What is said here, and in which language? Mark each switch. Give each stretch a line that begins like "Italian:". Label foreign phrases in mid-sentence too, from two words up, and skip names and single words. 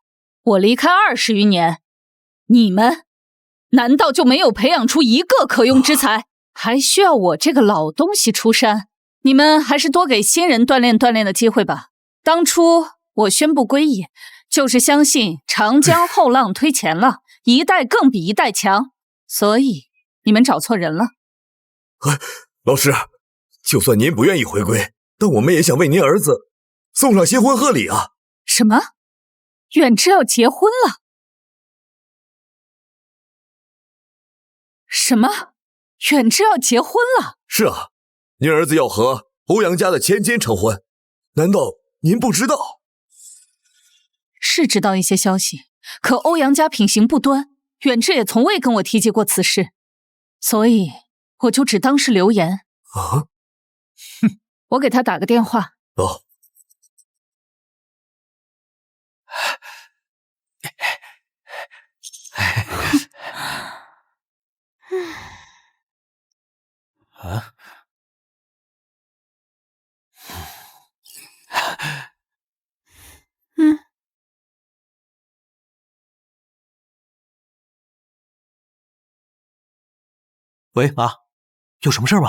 Chinese: 我離開20餘年，你們難道就沒有培養出一個可用之才？還需要我這個老東西出山？你們還是多給新人鍛鍊鍛鍊的機會吧。當初我宣布歸隱，就是相信長江後浪推前浪，一代更比一代強，所以你們找錯人了。老師，就算您不願意回歸，但我們也想為您兒子送上新婚賀禮啊。什麼？遠志要結婚了？什麼？遠志要結婚了？是啊，您兒子要和歐陽家的千金成婚，難道您不知道？是知道一些消息，可歐陽家品行不端，遠志也從未跟我提及過此事，所以我就只當是流言。啊？哼，我給他打個電話。哦。啊？喂，媽，有什麼事嗎？